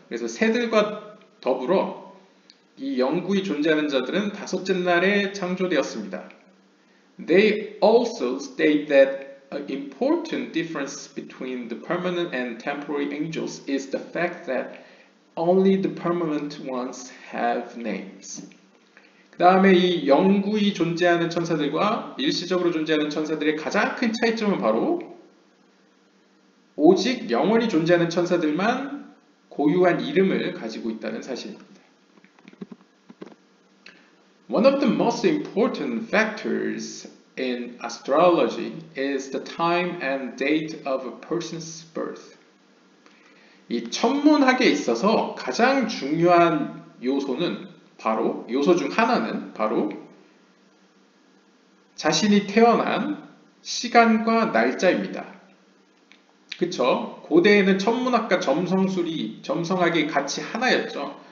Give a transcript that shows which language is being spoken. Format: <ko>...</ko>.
<ko>그래서 새들과 더불어 이 영구히 존재하는 자들은 다섯째 날에 창조되었습니다.</ko> <en>They also state that an important difference between the permanent and temporary angels is the fact that only the permanent ones have names.</en> <ko>그 다음에 이 영구히 존재하는 천사들과 일시적으로 존재하는 천사들의 가장 큰 차이점은 바로 오직 영원히 존재하는 천사들만 고유한 이름을 가지고 있다는 사실입니다.</ko> <en>One of the most important factors in astrology is the time and date of a person's birth.</en> <ko>이 천문학에 있어서 가장 중요한 요소 중 하나는 바로 자신이 태어난 시간과 날짜입니다. 그쵸? 고대에는 천문학과 점성학이 같이 하나였죠.</ko>